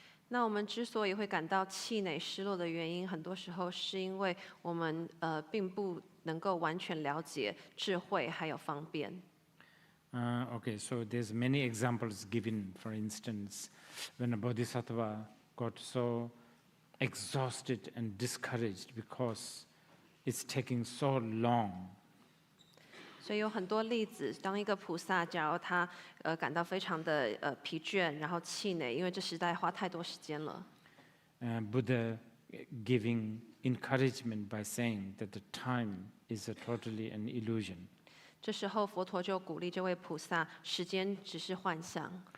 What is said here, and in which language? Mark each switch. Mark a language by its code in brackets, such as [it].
[zh] 那我们之所以会感到气馁、失落的原因，很多时候是因为我们并不能够完全了解智慧还有方便。 [en] Okay, so there's many examples given. For instance, when a bodhisattva got so exhausted and discouraged because it's taking so long. [zh] 所以有很多例子，当一个菩萨，假如他感到非常的疲倦，然后气馁，因为这实在花太多时间了。 [en] Buddha giving encouragement by saying that the time is totally an illusion. [zh] 这时候佛陀就鼓励这位菩萨，时间只是幻象。